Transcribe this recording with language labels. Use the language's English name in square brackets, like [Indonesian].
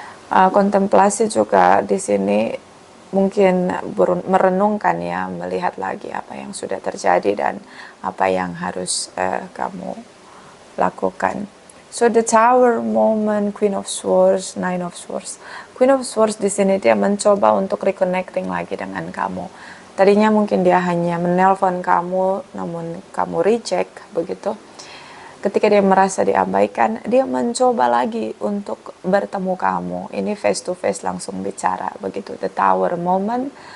[Indonesian] Kontemplasi juga di sini mungkin merenungkan ya, melihat lagi apa yang sudah terjadi dan apa yang harus kamu lakukan. [English] So the Tower moment, Queen of Swords, Nine of Swords. [Indonesian] Queen of Swords di sini dia mencoba untuk reconnecting lagi dengan kamu. Tadinya mungkin dia hanya menelpon kamu, namun kamu reject begitu. Ketika dia merasa diabaikan, dia mencoba lagi untuk bertemu kamu. Ini [English] face to face, [Indonesian] langsung bicara begitu. The Tower moment.